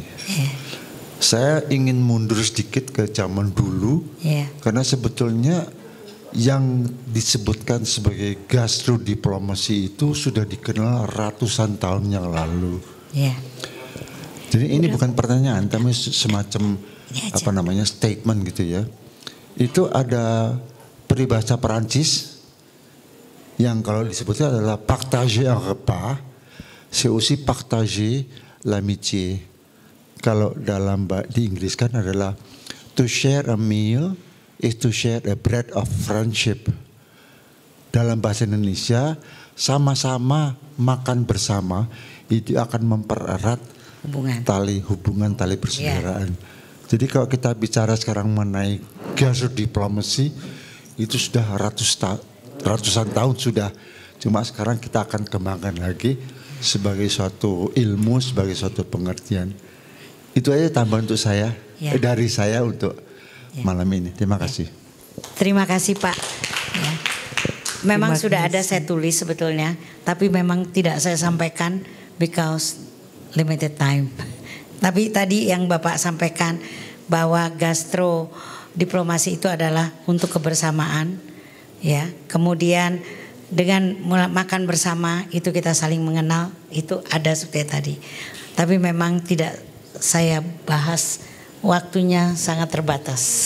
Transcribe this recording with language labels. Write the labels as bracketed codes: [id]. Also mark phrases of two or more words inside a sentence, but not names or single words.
[id] Saya ingin mundur sedikit ke zaman dulu, karena sebetulnya yang disebutkan sebagai gastrodiplomasi itu sudah dikenal ratusan tahun yang lalu. Jadi ini bukan pertanyaan, tapi semacam statement gitu ya. Itu ada peribahasa Perancis yang kalau disebutnya adalah [fr] partager un repas, c'est aussi partager l'amitié. [id] Kalau di Inggris kan adalah [en] to share a meal is to share a bread of friendship. [id] Dalam bahasa Indonesia, sama-sama makan bersama itu akan mempererat hubungan tali persaudaraan. Jadi kalau kita bicara sekarang mengenai gastrodiplomasi, itu sudah ratusan tahun sudah. Cuma sekarang kita akan kembangkan lagi sebagai suatu ilmu, sebagai suatu pengertian. Itu aja tambahan untuk saya, dari saya untuk malam ini. Terima kasih. Terima kasih Pak. Memang sudah ada saya tulis sebetulnya, tapi memang tidak saya sampaikan [en] because limited time. [id] Tapi tadi yang Bapak sampaikan bahwa gastrodiplomasi itu adalah untuk kebersamaan, ya. Kemudian dengan makan bersama itu kita saling mengenal, itu ada seperti tadi. Tapi memang tidak saya bahas waktunya sangat terbatas.